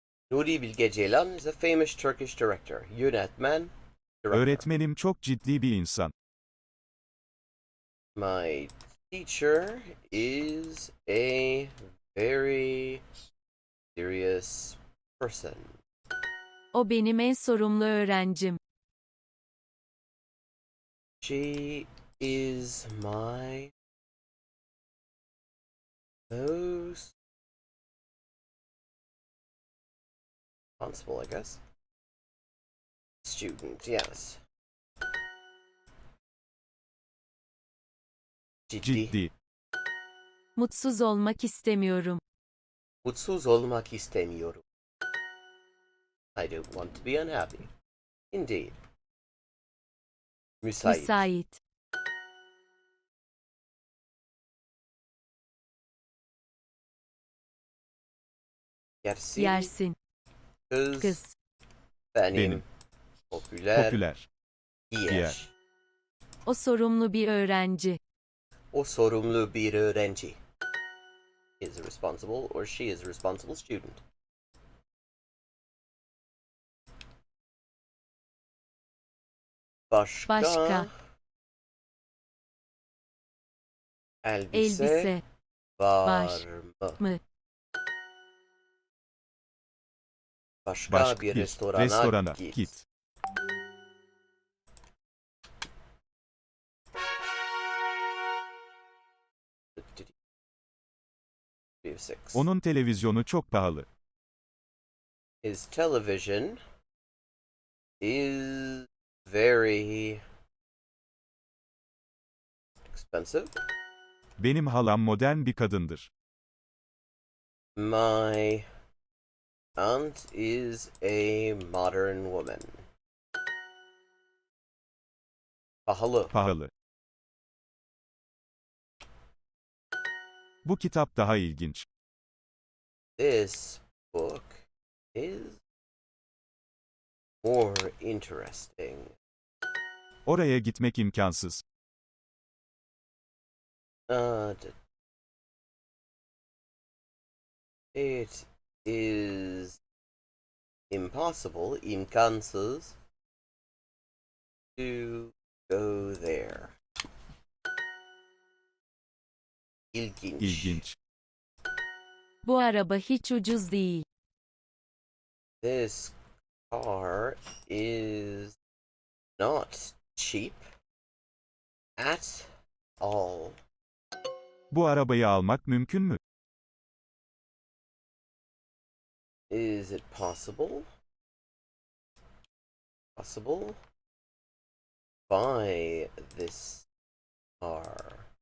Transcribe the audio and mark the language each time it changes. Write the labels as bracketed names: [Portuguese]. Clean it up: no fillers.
[English] Nuri Bilge Ceylan is a famous Turkish director. [Turkish] Yönetmen, director. Öğretmenim çok ciddi bir insan. [English] My teacher is a very serious person. [Turkish] O benim en sorumlu öğrencim. [English] She is my most responsible, I guess. Student, yes. [Turkish] Ciddi. Mutsuz olmak istemiyorum. Mutsuz olmak istemiyorum. [English] I don't want to be unhappy. Indeed. [Turkish] Müsait. Müsait. Yersin. Yersin. Kız. Kız. Benim. Popüler. Popüler. Yer. Yer. O sorumlu bir öğrenci. O sorumlu bir öğrenci. [English] He is a responsible or she is a responsible student. [Turkish] Başka. Elbise. Elbise. Var mı? Mı? Başka bir restorana, Restorana git. git. Onun televizyonu çok pahalı. [English] His television is very expensive. [Turkish] Benim halam modern bir kadındır. [English] My aunt is a modern woman. [Turkish] Pahalı. Pahalı. Bu kitap daha ilginç. [English] This book is more interesting. [Turkish] Oraya gitmek imkansız. [English] It is impossible, imkansız, to go there. [Turkish] İlginç. İlginç. Bu araba hiç ucuz değil. [English] This car is not cheap at all. [Turkish] Bu arabayı almak mümkün mü? [English] Is it possible? Possible? Buy this car.